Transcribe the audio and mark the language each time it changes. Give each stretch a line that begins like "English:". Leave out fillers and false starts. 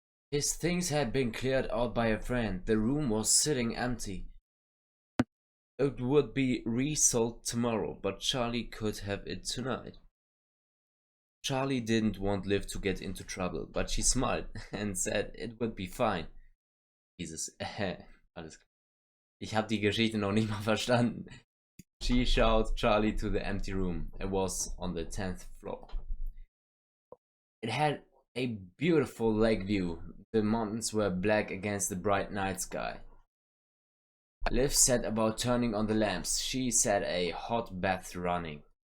English: His things had been cleared out by a friend. The room was sitting empty. It would be resold tomorrow, but Charlie could have it tonight. Charlie didn't want Liv to get into trouble, but she smiled and said it would be fine.
German: Dieses alles klar. Ich habe die Geschichte noch nicht mal verstanden.
English: She showed Charlie to the empty room. It was on the 10th floor. It had a beautiful lake view. The mountains were black against the bright night sky. Liv set about turning on the lamps. She set a hot bath running.